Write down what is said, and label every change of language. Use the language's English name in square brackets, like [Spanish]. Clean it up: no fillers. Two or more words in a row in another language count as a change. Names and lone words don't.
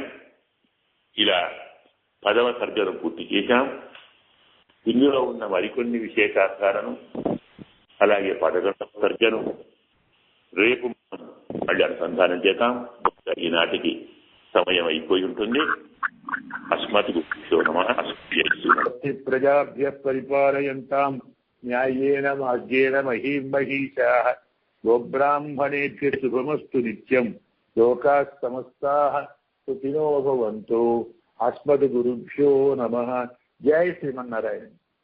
[Telugu] ఇలా 10వ సర్గను పూర్తి చేశాం. ఇందులో ఉన్న మరికొన్ని విశేషార్థాలను, అలాగే 11వ సర్గను రేపు మళ్ళీ అనుసంధానం చేద్దాం. ఈనాటికి సమయం అయిపోయి ఉంటుంది. [Sanskrit] అస్మత్ గురుభ్యో నమః. ప్రజాభ్యః పరిపాలయంతాం న్యాయేన మార్గేణ మహీం మహీషాః గోబ్రాహ్మణేభ్యః శుభమస్తు నిత్యం. లోకాః సమస్తాః సుఖినో భవంతు. అస్మద్ గురుభ్యో నమః. జై శ్రీమన్నారాయణ.